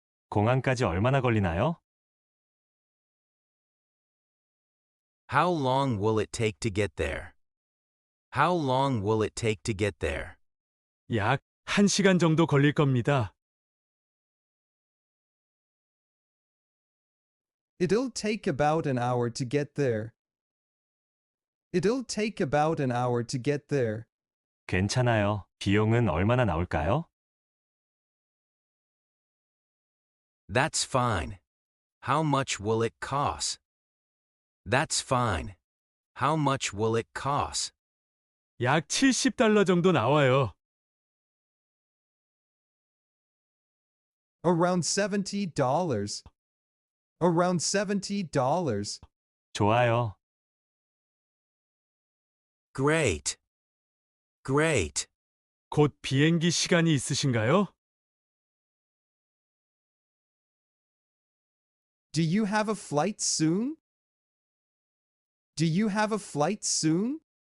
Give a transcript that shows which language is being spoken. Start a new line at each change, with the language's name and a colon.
Korean: 공항까지 얼마나 걸리나요?
English: How long will it take to get there? How long will it take to get there?
Korean: 약 1시간 정도 걸릴 겁니다.
English: It'll take about an hour to get there. It'll take about an hour to get there.
Korean: 괜찮아요. 비용은 얼마나 나올까요?
English: That's fine. How much will it cost? That's fine. How much will it cost?
Korean: 약 $70 정도 나와요.
English: Around $70. Around $70.
Korean: 좋아요.
English: Great. Great.
Korean: 곧 비행기 시간이 있으신가요?
English: Do you have a flight soon? Do you have a flight soon?